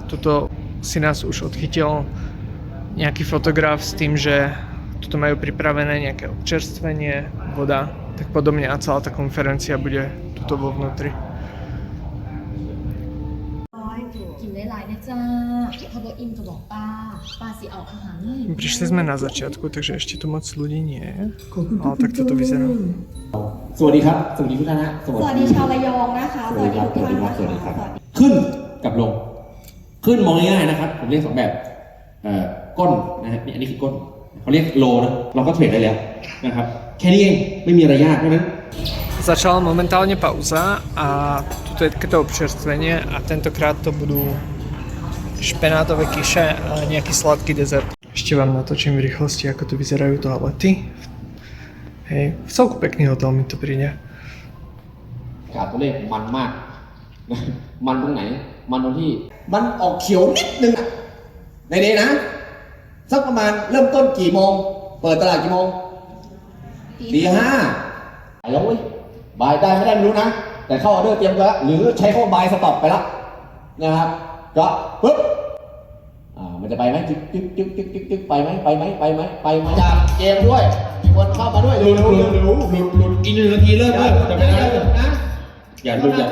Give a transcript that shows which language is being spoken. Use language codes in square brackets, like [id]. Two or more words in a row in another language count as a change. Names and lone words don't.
[sk] Tuto si nás už odchytil nejaký fotograf s tým, že tuto majú pripravené nejaké občerstvenie, voda, tak podobne a celá tá konferencia bude tuto vo vnútri. Prišli sme na začiatku, takže ešte tu moc ľudí nie je, ale tak toto vyzerá. [th] สวัสดีครับสวัสดีทุกท่านนะสวัสดีชาวระยองนะคะสวัสดีทุกท่านนะคะขึ้นกับลงขึ้นมองง่ายๆนะครับผมเรียกสองแบบก้นนะฮะนี่อันนี้คือก้นเขาเรียกโลนะเราก็เทรดได้แล้วนะครับแค่นี้เองไม่มีอะไรยากเพราะนั้น [sk] Začala momentálne pauza a tuto je takéto občerstvenie a tentokrát to budú špenátové kyše a nejaký sladký dezert. Ešte vám natočím v rýchlosti, ako tu vyzerajú toalety. Hej, v celku pekný hotel mi to príde. [th] ขาตัวเลขมันมากมันตรงไหนมันตรงที่มันออกเขียวนิดนึงอะในนี้ นะสักประมาณเริ่มต้นกี่โมงเปิดตลาดกี่โมงตีห้าแล้วเว้ยบายได้ไม่ได้ไม่รู้นะแต่เข้าออเดอร์เตรียมไปแล้วหรือใช้ข้อ [en] buy stop [th] ไปแล้วนะครับก็ปึ๊บมันจะไปไหมจึ๊กไปไหมจากเกมด้วยมีคนเข้ามาด้วยหลุดอีก1 นาทีเริ่มเลยจะไม่ได้นะอย่าหลุดอย่า